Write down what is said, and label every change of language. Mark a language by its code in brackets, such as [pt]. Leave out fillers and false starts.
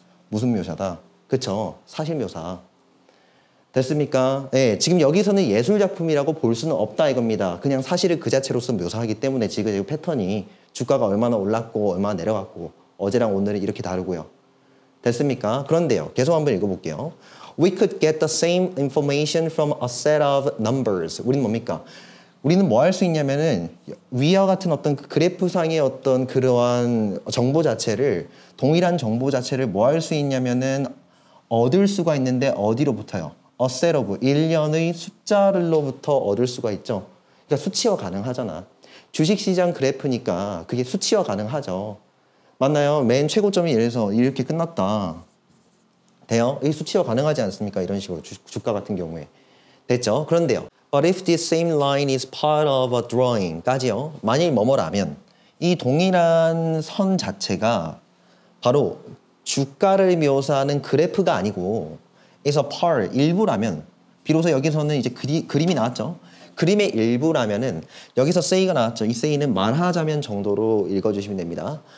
[ko] 무슨 묘사다? 그쵸? 사실 묘사. 됐습니까? 네, 지금 여기서는 예술작품이라고 볼 수는 없다 이겁니다. 그냥 사실을 그 자체로서 묘사하기 때문에 지금 패턴이 주가가 얼마나 올랐고 얼마나 내려갔고 어제랑 오늘은 이렇게 다르고요. 됐습니까? 그런데요. 계속 한번 읽어볼게요. [en] We could get the same information from a set of numbers. [ko] 우리는 뭡니까? 우리는 뭐 할 수 있냐면은 위와 같은 어떤 그래프상의 어떤 그러한 정보 자체를 동일한 정보 자체를 뭐 할 수 있냐면은 얻을 수가 있는데 어디로부터요? A set of 일련의 숫자를로부터 얻을 수가 있죠. 그러니까 수치화 가능하잖아. 주식시장 그래프니까 그게 수치화 가능하죠. 맞나요? 맨 최고점이 예를 들어서 이렇게 끝났다. 돼요? 이 수치화 가능하지 않습니까? 이런 식으로 주가 같은 경우에. 됐죠? 그런데요. [en] But if this same line is part of a drawing까지요. [ko] 만일 뭐뭐라면 이 동일한 선 자체가 바로 주가를 묘사하는 그래프가 아니고 그래서 part 일부라면 비로소 여기서는 이제 그림이 나왔죠. 그림의 일부라면은 여기서 say가 나왔죠. 이 say는 말하자면 정도로 읽어주시면 됩니다.